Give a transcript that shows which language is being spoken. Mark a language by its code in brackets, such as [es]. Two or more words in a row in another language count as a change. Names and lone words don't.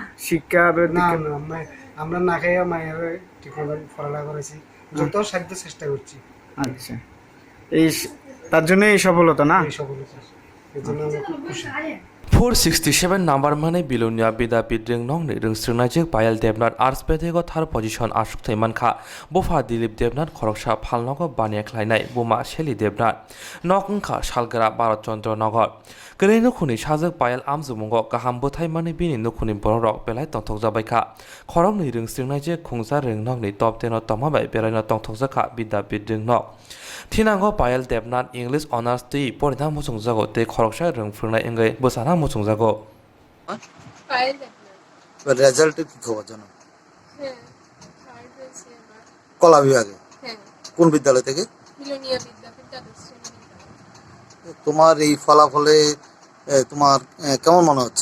[bn] শিক্ষা না দিকে? না আমরা না খাইয়া মায়ের ঠিকমতো পড়ালেখা করেছি, যত সাধ্য চেষ্টা করছি, আচ্ছা, তার জন্য এই সফলতা না? এই সফলতা, এই জন্য আমরা খুব খুশি। 467 নাম্বার মানে বিলোনিয়া বিদ্যাপীঠ রিং নং [trp] ni ring srinajik payal debnat arts pedego thar position ashuk thaimankha bofa dilip debnat khoroksa phalnogo bania khlainai boma sheli debnat nokungkha salgara bharat chandra nagar Kerei nukhuni sajak payal amjumungo kaham bothai mani bini nukhuni borok belai tongthok jabaikha khorok ni ring srinajik khungsa ring nong ni top 10 tomabai beraina tongthok jakha bidyapit ring nok Thinango payal debnat English honors ti porina musungjago te khoroksa ring phungnai engai bosana musungjago [bn] পায়েল দেখলাম এবার রেজাল্টের কি খবর জানো? হ্যাঁ থার্ড হয়েছে এবার কলা বিভাগে হ্যাঁ কোন বিদ্যালয় থেকে? মিলনীয় বিদ্যাপীঠ দ্বাদশ শ্রেণী বিদ্যালয় তোমার এই ফলাফলে তোমার কেমন মনে হচ্ছে?